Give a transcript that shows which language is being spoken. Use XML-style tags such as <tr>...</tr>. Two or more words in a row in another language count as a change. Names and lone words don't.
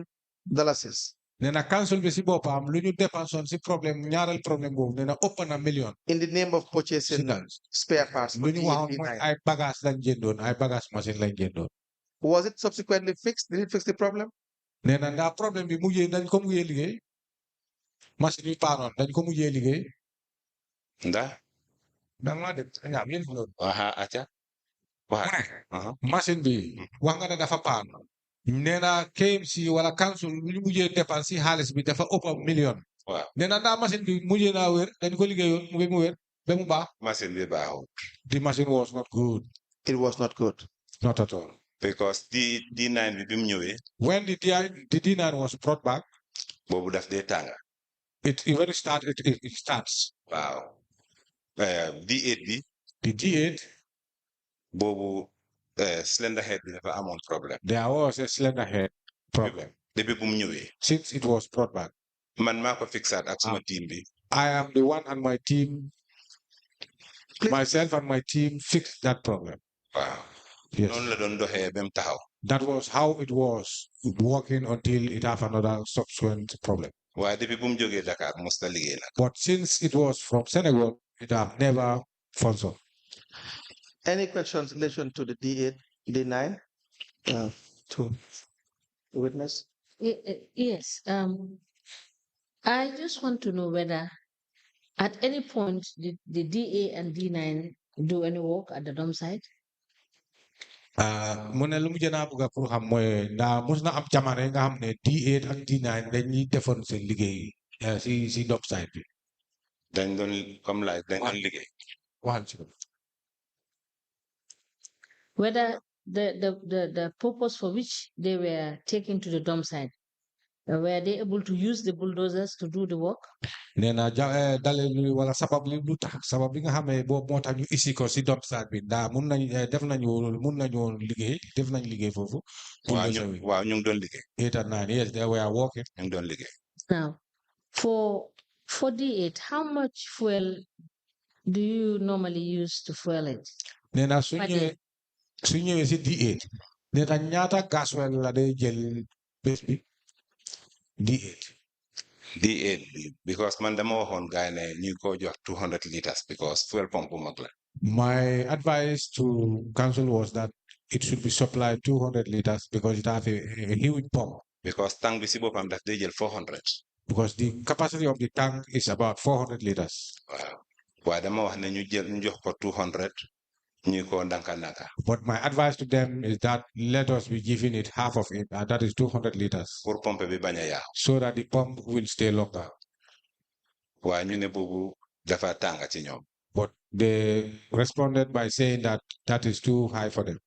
<wo>Nee na council bi si boppam lu ñu dépensoon si problème ñaareel problème boobu nee na ëpp na million.</wo> <en>In the name of purchasing spare parts.</en> <wo>Lu ñu waxoon mooy ay bagages lañ jëndoon ay bagages machine lañ jëndoon.</wo> <en>Was it subsequently fixed? Did it fix the problem?</en> <wo>Nee na ndax problème bi mujjee dañ ko mujjee liggéey machine yi paanoon dañ ko mujjee liggéey. ndax. da nga def nga am yéen fa loolu. acca. machine bi wax nga ne dafa paan. nee na KMC wala council lu ñu mujjee dépense si xaalis bi dafa ëpp million. waaw nee na ndax machine bi mujjee naa wér dañ ko liggéeyoon mu wér ba mu baax. machine bi baaxul.</wo> <en>The machine was not good. It was not good. Not at all.</en> <wo>Because D9 bi mu ñëwee.</wo> <en>When the D9 was brought back.</en> <wo>boobu daf dee tànga.</wo> <en>It starts.</en> <wo>waaw. D8 bi.</wo> <en>The D8.</en> <wo>boobu</wo> <en>cylinder head</en> <wo>bi dafa amoon problème.</wo> <en>There was a cylinder head problem.</en> <wo>depuis bu mu ñëwee.</wo> <en>Since it was brought back.</en> <wo>man maa ko fixaat ak suma team bi.</wo> <en>I am the one and my team. Myself and my team fixed that problem. Wow. Yes.</en> <wo>noonu la doon doxee ba mu taxaw.</wo> <en>That was how it was working until it have another subsequent problem.</en> <wo>waaye depuis bu mu jógee Dakar mos na liggéey nag.</wo> <en>But since it was from Senegal, it have never functioned. Any questions in relation to the D8, D9? To the witness? Yes. I just want to know whether at any point did the DA and D9 do any work at the dump site?</en> <wo>mu ne lu mu jëna bëgg pour xam mooy ndax mos na am jamono nga xam ne D8 ak D9 dañuy defoon seen liggéey si</wo> <en>dump site</en> <wo>bi. dañ doon comme dañ doon liggéey.</wo> <en>Whether the purpose for which they were taken to the dump site, were they able to use the bulldozers to do the work?</en> <wo>nee na dalil wala sabab li lu tax sabab bi nga xam ne boobu moo tax ñu isi ko si</wo> <en>dump site</en> <wo>bi ndax mun nañu liggéey foofu. waaw ñu ngi doon liggéey.</wo> <en>8 and 9 yes they were working.</en> <wo>ñu ngi doon liggéey.</wo> <en>Now, for D8, how much fuel do you normally use to fuel it?</en> <wo>nee na su ñëwee si D8 nee na ñaata gasoil la day jël bés bi. D8 because man dama waxoon gaay ne ñu ko jox</wo> <en>200 liters because fuel pump</en> <wo>bu mag la.</wo> <en>My advice to council was that it should be supplied 200 liters because it has a huge pump.</en> <wo>Because tank bi si boppam daf day jël 400.</wo> <en>Because the capacity of the tank is about 400 liters.</en> <wo>waaw waaye dama wax ne ñu jox ko 200.</wo> <en>But my advice to them is that let us be giving it half of it, and that is 200 liters. So that the pump will stay longer. But they responded by saying that that is too high for them.</en>